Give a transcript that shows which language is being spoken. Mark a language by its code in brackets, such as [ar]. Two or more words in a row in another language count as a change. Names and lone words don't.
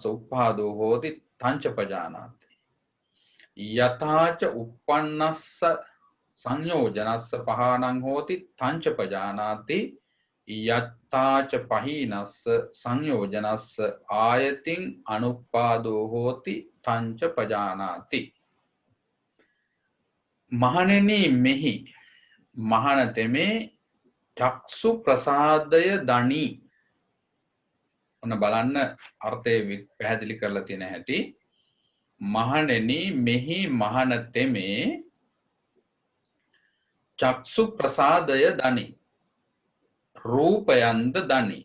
[pi] උප්පාදෝ හෝති තංච පජානාති, යතහාච උප්පන්නස්ස සංයෝජනස්ස පහානං හෝති තංච පජානාති, යත්තාච පහීනස්ස සංයෝජනස්ස ආයතින් අනුප්පාදෝ හෝති තංච පජානාති. [si] මහණෙනි, මෙහි මහණතෙමේ චක්සු ප්‍රසාදය දනි. ඔන්න බලන්න අර්ථය පැහැදිලි කරලා තියෙන හැටි. මහණෙනි, මෙහි මහණතෙමේ චක්සු ප්‍රසාදය දනි, රූපයන්ද දනි.